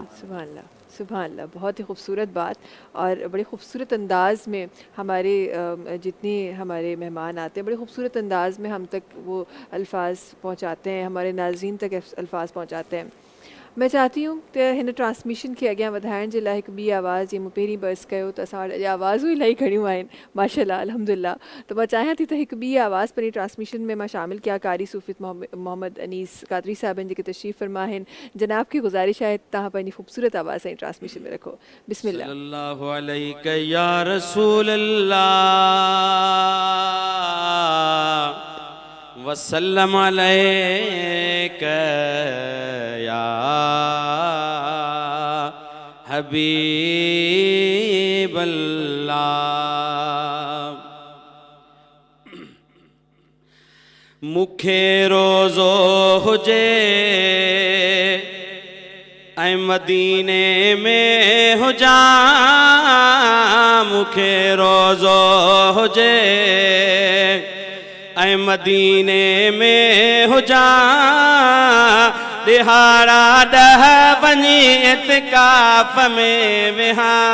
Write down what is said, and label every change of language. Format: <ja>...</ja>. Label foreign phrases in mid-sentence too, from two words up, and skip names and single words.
<ar>سبحان اللہ، سبحان اللہ،</ar> <ur>بہت ہی خوبصورت بات. اور بڑے خوبصورت انداز میں ہمارے جتنے ہمارے مہمان آتے ہیں بڑے خوبصورت انداز میں ہم تک وہ الفاظ پہنچاتے ہیں، ہمارے ناظرین تک الفاظ پہنچاتے ہیں. میں چاہتی ہوں کہ</ur> <sd>ہن ٹرانسمیشن کی اگیاں ودھائن जे लाइ हिकु ॿी आवाज़ जीअं मूं पहिरीं बर्स कयो त असां वटि आवाज़ूं इलाही घणियूं आहिनि</sd> <ar>ما شاء الله الحمد لله.</ar> <sd>त मां चाहियां थी त हिकु ॿी आवाज़ पंहिंजी ट्रांसमिशन में मां शामिल कयां. कारी सूफ़ित मोहम्मद अनीस कादरी साहिबनि जेके तशरीफ़ फरमा आहिनि, जनाब खे गुज़ारिश आहे तव्हां पंहिंजी ख़ूबसूरत आवाज़ सां ट्रांसमिशन में रखो. बिस्मिल्लाह.</sd> <ar>صلى الله عليك يا رسول الله وسلم عليك يا حبيب الله.</ar> <sd>मुखे रोज़ो हुजे ऐं मदीने में हुजा, मुखे रोज़ो हुजे ऐं मदीने में हुजा, दिहाड़ा 10 वञी इतिकाफ़ में विहा,</sd>